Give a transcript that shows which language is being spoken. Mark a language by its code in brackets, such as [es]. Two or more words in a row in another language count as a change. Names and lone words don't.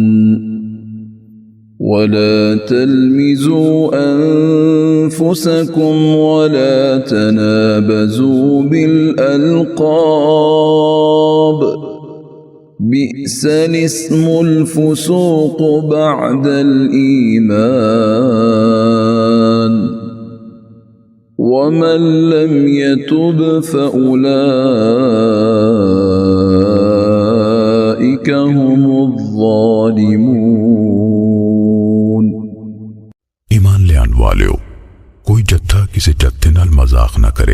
[ar] ولا تلمزوا أنفسكم ولا تنابزوا بالألقاب بئس الاسم الفسوق بعد الإيمان ومن لم يتب فأولئك هم الظالمون. [pa] ایمان لیاون والیو کوئی جتھا کسے جتھے نال مذاق نہ کرے.